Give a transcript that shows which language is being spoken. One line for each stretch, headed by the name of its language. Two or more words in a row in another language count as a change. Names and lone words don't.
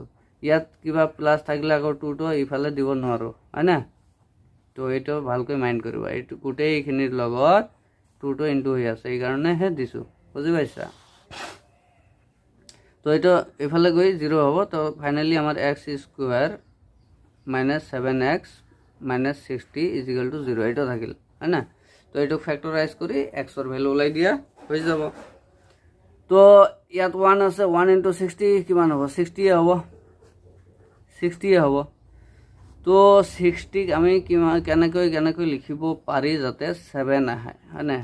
Assamese: ইয়াত কিবা প্লাস থাকিলে আকৌ 2 টো এইফালে দিব নোৱাৰো হয় না। তো এইটো ভালকৈ মাইন্ড কৰিবা এইটো গোটেইখিনিৰ লগত 2 টো ইনটু হৈ আছে এই কাৰণে হে দিছো বুজি পাইছা। তো এইটো এইফালে গৈ 0 হ'ব। তো ফাইনালি আমাৰ
English: x square minus 7x minus 60 equal to 0
Assamese: এইটো থাকিল হয় না। তো এইটো ফ্যাক্টরাইজ কৰি
English: x value
Assamese: ওলাই দিয়া হৈ যাব। তো ইয়াত 1 আছে 1 * 60 কিমান হ'ব 60 হ'ব 60 হ'ব। তো 60 আমি কিমান কেনেকৈ লিখিব পাৰি যাতে 7 আহে হয় না।